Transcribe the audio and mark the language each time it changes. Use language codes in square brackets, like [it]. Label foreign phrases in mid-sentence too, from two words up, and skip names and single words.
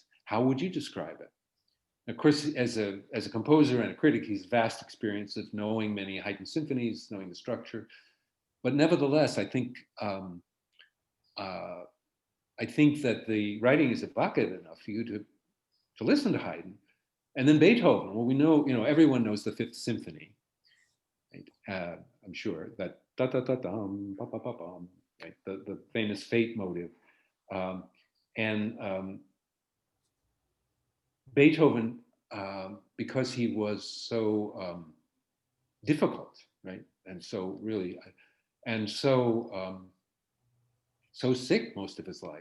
[en] How would you describe it? Of course, as a composer and a critic, he's vast experience of knowing many Haydn symphonies, knowing the structure. But nevertheless, I think that the writing is evocative enough for you to listen to Haydn. And then Beethoven. Well, we know, everyone knows the Fifth Symphony. Right? I'm sure that da da da dum, pa pa pa bum. right? The famous fate motive. And Beethoven, because he was so difficult, right? And so really, and so so sick most of his life.